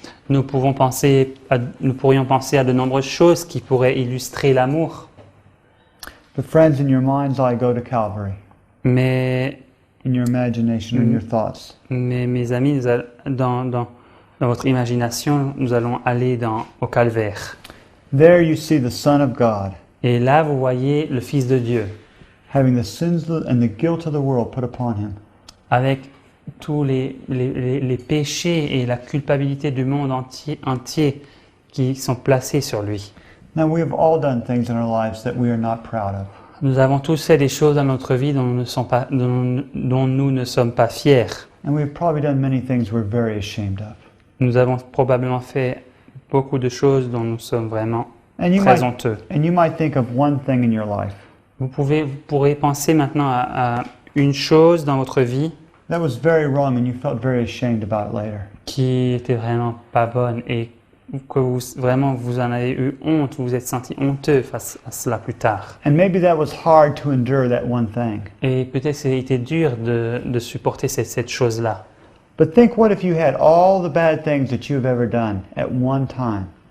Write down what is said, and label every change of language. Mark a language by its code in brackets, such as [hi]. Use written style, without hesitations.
[fr] Nous pourrions penser à de nombreuses choses qui pourraient illustrer l'amour. [en] But friends, in your mind's eye, go to Calvary. [fr] Mais [en] In your imagination, in your thoughts. [fr] mes amis, dans votre imagination, nous allons aller au calvaire. [en] There you see the Son of God, [fr] Et là, vous voyez le Fils de Dieu, [en] having the sins and the guilt of the world put upon him. [fr] avec tous les péchés et la culpabilité du monde entier qui sont placés sur lui. [en] Now, we have all done things in our lives that we are not proud of. [fr] Nous avons tous fait des choses dans notre vie dont nous ne sommes pas fiers. [en] And we've probably done many things we're very ashamed of. [fr] Nous avons probablement fait beaucoup de choses dont nous sommes vraiment [en] And you [fr] très honteux. [en] might think of one thing in your life [fr] Vous pourrez penser maintenant à une chose dans votre vie [en] that was very wrong and you felt very ashamed about it later. [fr] qui était vraiment pas bonne et que vous en avez eu honte, vous vous êtes senti honteux face à cela plus tard. [en] And maybe that was hard to endure, that one thing. [fr] Et peut-être que c'était dur de supporter cette chose-là. [en] But think, what if you had all the bad things that you've ever done at one time?